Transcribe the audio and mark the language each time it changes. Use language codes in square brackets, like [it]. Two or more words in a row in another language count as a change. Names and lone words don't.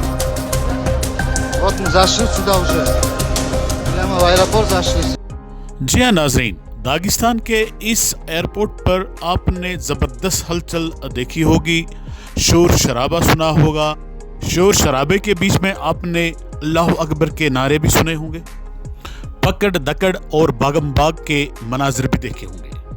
[ru] Вот мы зашли сюда уже. Прямо в аэропорт зашли. [ur] جی ہاں ناظرین، داغستان کے اس ایئرپورٹ پر آپ نے زبردست ہلچل دیکھی ہوگی، شور شرابہ سنا ہوگا. شور شرابے کے بیچ میں آپ نے [ar] اللہ اکبر [ur] کے نعرے بھی سنے ہوں گے، پکڑ دکڑ اور باغم باغ کے مناظر بھی دیکھے ہوں گے.